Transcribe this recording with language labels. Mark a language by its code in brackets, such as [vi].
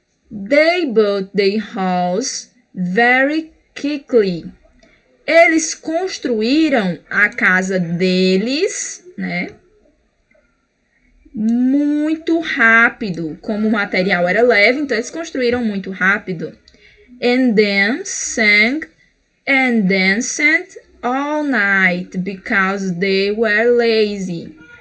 [en] They built their house very quickly. [pt] Eles construíram a casa deles, né? Muito rápido. Como o material era leve, então eles construíram muito rápido. [en] And then sang and danced all night because they were lazy.